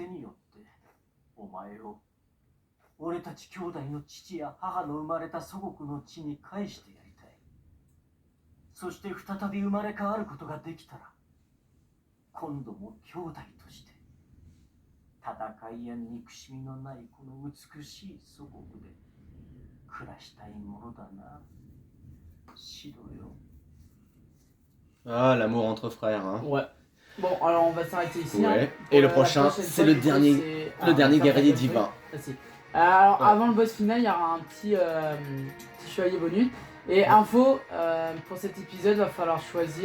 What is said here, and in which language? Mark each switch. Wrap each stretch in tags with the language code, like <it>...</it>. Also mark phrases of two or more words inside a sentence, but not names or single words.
<ja>によってお前を俺たち兄弟の父や母の生まれた祖国の地に返してやりたいそして再び生まれ変わることができたら今度も兄弟として戦いや憎しみのないこの美しい祖国で暮らしたいものだなシドよ</ja> <fr>Ah, l'amour entre frères, hein. Ouais. Bon, alors on va s'arrêter ici. Ouais. hein. Et le La prochain, prochaine c'est fois, le du coup, dernier- c'est- le dernier on va faire guerrier ça, divin. Facile. Alors, Ouais. avant le boss final, il y aura un petit chevalier bonus. Et info, pour cet épisode, il va falloir choisir.</fr>